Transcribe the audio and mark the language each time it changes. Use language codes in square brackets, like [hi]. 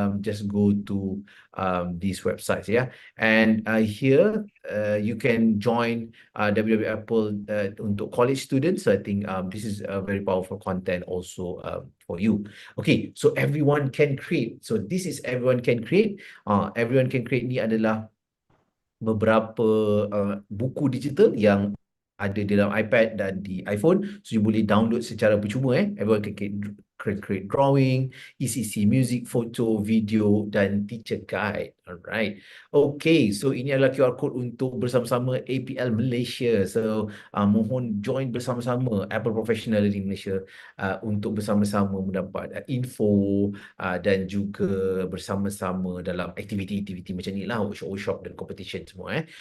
[en] Just go to these websites, and here you can join Apple [ms] untuk [en] college students. So I think this is a very powerful content also for you. Okay, so everyone can create. So this is everyone can create. [ms] Everyone can create ni adalah beberapa buku digital yang ada di dalam iPad dan di iPhone. [en] So you [ms] boleh download secara percuma. [en] Everyone can create drawing, ECC, music, photo, video dan teacher guide. Alright. Okay, so [ms] ini adalah QR code untuk bersama-sama APL Malaysia. So mohon join bersama-sama Apple Professional Learning Malaysia untuk bersama-sama mendapat info dan juga bersama-sama dalam aktiviti-aktiviti macam ni lah, workshop dan competition semua.